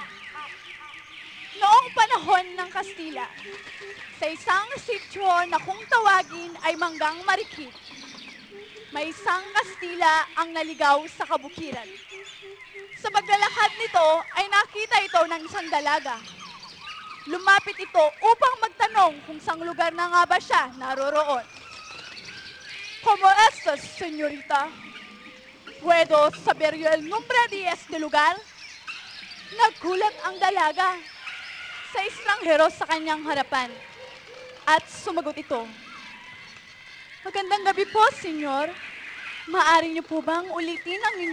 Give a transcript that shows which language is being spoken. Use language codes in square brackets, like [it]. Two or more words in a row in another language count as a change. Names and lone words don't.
[tl] Noong panahon ng Kastila, sa isang sityo na kung tawagin ay Manggang Marikit, may isang Kastila ang naligaw sa kabukiran. Sa paglalakad nito ay nakita ito ng isang dalaga. Lumapit ito upang magtanong kung saang lugar na nga ba siya naroroon. [es] Como estas, señorita? ¿Puedo saber yo el nombre de este lugar? [tl] Naggulat ang dalaga sa estranghero sa kanyang harapan. At sumagot ito, "Magandang gabi po, senyor. Maaari niyo po bang ulitin ang inyong